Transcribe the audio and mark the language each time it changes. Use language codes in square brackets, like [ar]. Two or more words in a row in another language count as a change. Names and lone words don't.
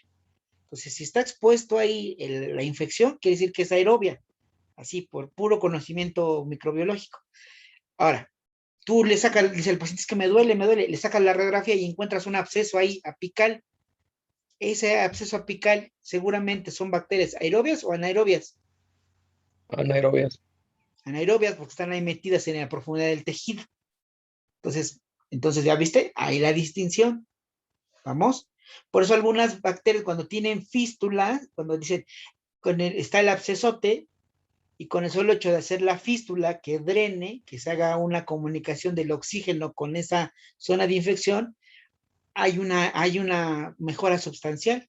[es] Entonces, si está expuesto ahí la infección, quiere decir que es aerobia. Así, por puro conocimiento microbiológico. Ahora, tú le sacas, dice el paciente, es que me duele, le sacas la radiografía y encuentras un absceso ahí apical. Ese absceso apical seguramente son bacterias aerobias o anaerobias. Anaerobias. Anaerobias porque están ahí metidas en la profundidad del tejido. Entonces ya viste, ahí la distinción. Vamos. Por eso algunas bacterias cuando tienen fístula, cuando dicen, está el abscesote, y con el solo hecho de hacer la fístula que drene, que se haga una comunicación del oxígeno con esa zona de infección, hay una mejora sustancial.